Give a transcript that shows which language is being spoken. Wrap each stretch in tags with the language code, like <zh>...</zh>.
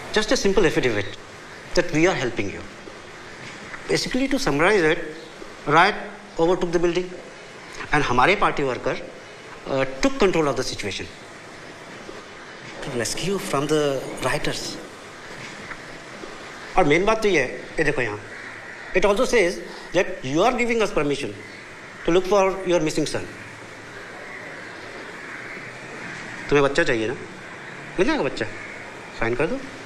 <en>Just a simple affidavit that we are helping you. Basically, to summarize it, riot overtook the building and</en> <hi>हमारे</hi> <en>party worker took control of the situation to rescue from the rioters.</en> <hi>और main बात तो ये है, ये देखो यहाँ.</hi> <en>It also says that you are giving us permission to look for your missing son.</en> <hi>तुम्हें बच्चा चाहिए ना? मिल जाएगा बच्चा. साइन कर दो.</hi>